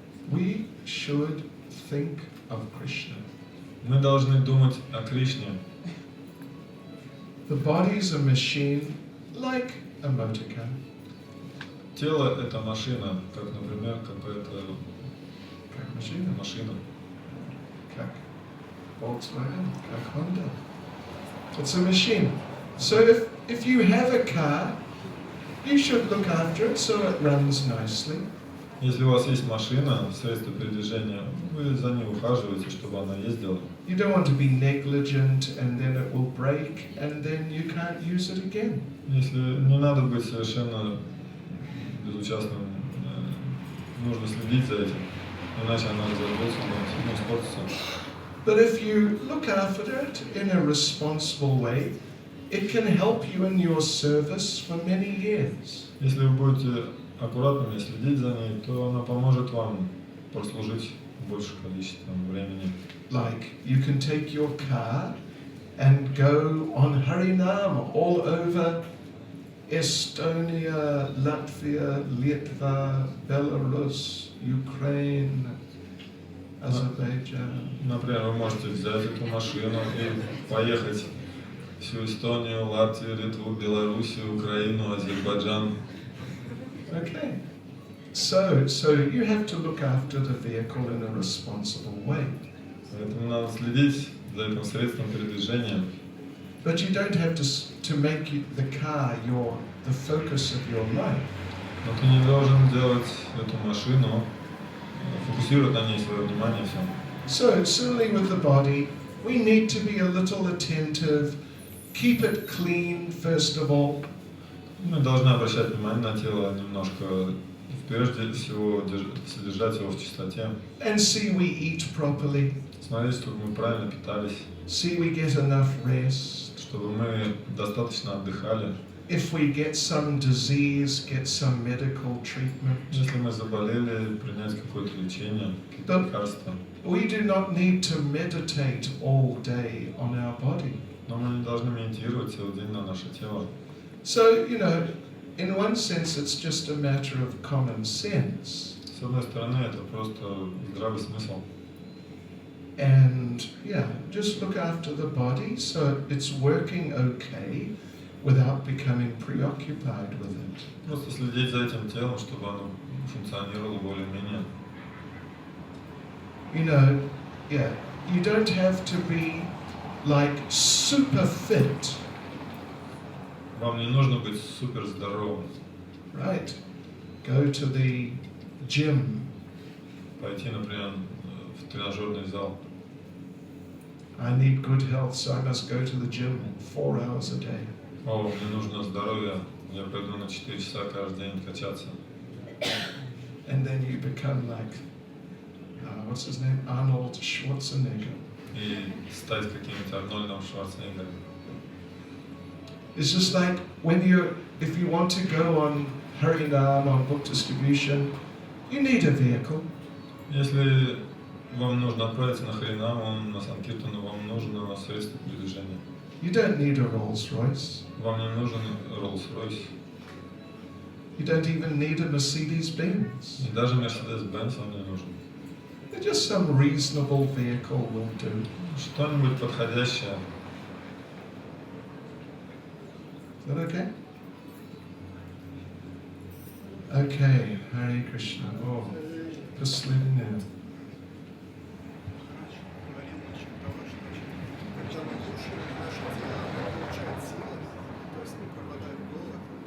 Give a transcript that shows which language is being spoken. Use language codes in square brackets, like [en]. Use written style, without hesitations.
[en] We should think of Krishna. [ru] Мы должны думать о Кришне. [en] The body is a machine like a motor car. [ru] Тело – это машина, как, например, какая-то Как машина. машина. Как Volkswagen, как Honda. [en] It's a machine. So if you have a car, you should look after it so it runs nicely. [ru] Если у вас есть машина, средство передвижения, вы за ней ухаживаете, чтобы она ездила. [en] You don't want to be negligent and then it will break and then you can't use it again. [ru] Если не надо быть совершенно безучастным, нужно следить за этим, иначе она разорвется, не испортится. [en] But if you look after it in a responsible way, it can help you in your service for many years. [ru] Если вы будете аккуратными следить за ней, то она поможет вам прослужить больше количества времени. [en] Like you can take your car and go on Harinam all over Estonia, Latvia, Litva, Belarus, Ukraine, Azerbaijan. [ru] Например, вы можете взять эту машину и поехать всю Эстонию, Латвию, Литву, Белоруссию, Украину, Азербайджан. [en] Okay. So you have to look after the vehicle in a responsible way. [ru] Поэтому надо следить за этим средством передвижения. [en] But you don't have to make the car the focus of your life. [ru] Но ты не должен делать эту машину, фокусировать на ней свое внимание все. [en] So similarly with the body, we need to be a little attentive, keep it clean first of all. [ru] Мы должны обращать внимание на тело немножко, прежде всего содержать его в чистоте. [en] And see we eat properly. [ru] Смотреть, чтобы мы правильно питались, [en] See we get enough rest. [ru] чтобы мы достаточно отдыхали. [en] If we get some disease, get some medical treatment. [ru] Если мы заболели, принять какое-то лечение, какие-то лекарства. [en] We do not need to meditate all day on our body. [ru] Но мы не должны медитировать целый день на наше тело. [en] So, in one sense, it's just a matter of common sense. [ru] С одной стороны, это просто здравый смысл. [en] And just look after the body so it's working okay without becoming preoccupied with it. [ru] Просто следить за этим телом, чтобы оно функционировало более-менее. [en] You don't have to be like super fit. [ru] Вам не нужно быть супер здоровым. [en] Right? Go to the gym. [ru] Пойти, например, в тренажерный зал. [en] I need good health, so I must go to the gym 4 hours a day. [ru] О, мне нужно здоровье, я пойду на 4 часа каждый день качаться. [en] And then you become like, what's his name? Arnold Schwarzenegger. [ru] И стать каким-нибудь Арнольдом Шварценеггером. [en] It's just like if you want to go on Harinam, on book distribution, you need a vehicle. [ru] Если вам нужно отправиться на Харинам, на Санкиртану, вам нужно средство передвижения. [en] You don't need a Rolls Royce. [ru] Вам не нужен Rolls-Royce. [en] You don't even need a Mercedes-Benz. [ru] И даже Mercedes-Benz вам не нужен. [en] Just some reasonable vehicle will do. [ru] Что-нибудь подходящее. [en] Is that okay? Okay, Hare Krishna. [ru] Oh, последний. Говорил насчет того, что когда мы кушаем, наше тело получает силы, то есть не пропадает голод.